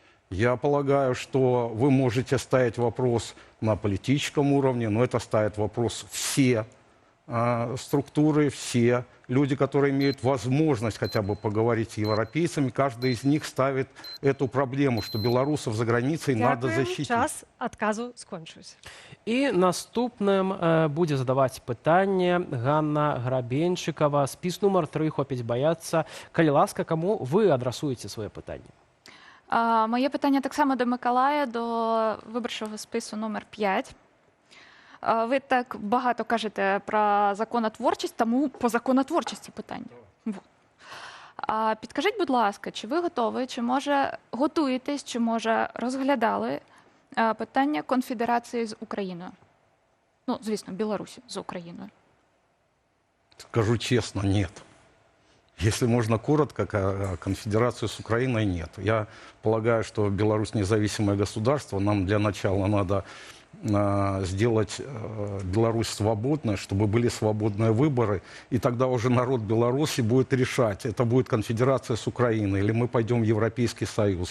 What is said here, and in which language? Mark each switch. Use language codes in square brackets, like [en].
[ru] Я полагаю, что вы можете ставить вопрос на политическом уровне, но это ставит вопрос все структуры, все люди, которые имеют возможность хотя бы поговорить с европейцами, каждый из них ставит эту проблему, что белорусов за границей надо защитить. [be] Час адказу скончыўся. І наступным будзе задаваць пытанне Ганна Грабеншчыкава. Спіс нумар 3 хопіць баяцца. Калі ласка, каму вы адрасуеце свае пытанні? [uk] Моє питання так само до Миколая, до виборчого спису номер 5. Ви так багато кажете про законотворчість, тому по законотворчості питання. Підкажіть, будь ласка, чи ви готові, чи може готуєтесь, чи може розглядали питання конфедерації з Україною? Ну, звісно, Білорусі з Україною. [ru] Скажу честно, нет. Если можно коротко, конфедерацию с Украиной нет. Я полагаю, что Беларусь независимое государство. Нам для начала надо сделать Беларусь свободной, чтобы были свободные выборы. И тогда уже народ Беларуси будет решать, это будет конфедерация с Украиной или мы пойдем в Европейский Союз.